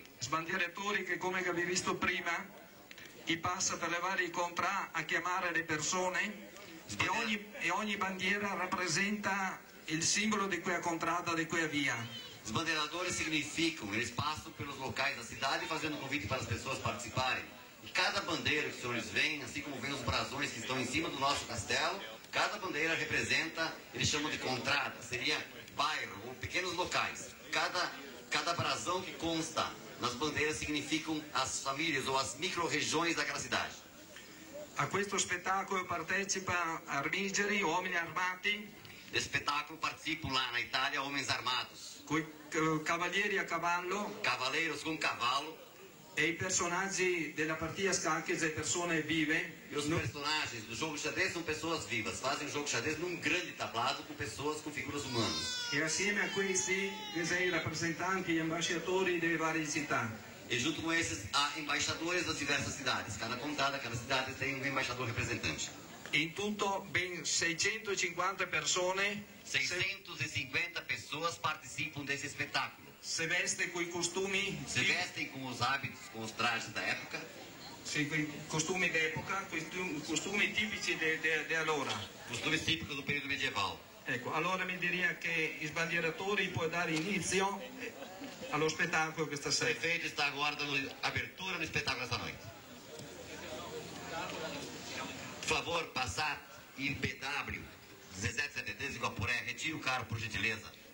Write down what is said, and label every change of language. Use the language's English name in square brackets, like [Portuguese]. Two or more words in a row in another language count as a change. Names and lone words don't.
[Italian] Sbandieratori che, come abbiamo visto prima, passa per le varie contrà a chiamare le persone e ogni bandiera rappresenta il simbolo di quella contrada, di quella via. [Portuguese] Os bandeiradores significam, eles passam pelos locais da cidade fazendo convite para as pessoas participarem. E cada bandeira que os senhores veem, assim como vem os brasões que estão em cima do nosso castelo, cada bandeira representa, eles chamam de contrada, seria bairro ou pequenos locais. Cada brasão que consta nas bandeiras significam as famílias ou as micro-regiões daquela cidade. [Italian] A questo spettacolo partecipa armigeri, uomini armati, [Portuguese] Desse espetáculo participam lá na Itália homens armados, [Italian] coi cavalieri a cavallo [Portuguese] cavaleiros com cavalo, [Italian] e i personaggi della partita a scacchi e persone vive. [Portuguese] e os personagens do jogo de xadrez são pessoas vivas, fazem o jogo de xadrez num grande tablado com pessoas com figuras humanas. [Italian] E assieme a questi i rappresentanti, gli ambasciatori delle varie città. [Portuguese] E junto com esses há embaixadores das diversas cidades. Cada contada, cada cidade tem um embaixador representante. [Italian] In tutto ben 650 persone [Portuguese] 650 pessoas participam desse espetáculo. [Italian] se veste coi costumi, [Portuguese] Se vestem com os hábitos, com os trajes da época, [Italian] coi costumi d'epoca, costumi tipici di allora. [Portuguese] costumes típicos do período medieval. [Italian] Ecco, allora mi direi che i sbandieratori può dare inizio allo spettacolo questa [Portuguese] O [Italian] sera. [Portuguese] prefeito está agora dando abertura no espetáculo essa noite. Por favor, Passat e PW 1773 Iguaporé, retire o carro, por gentileza.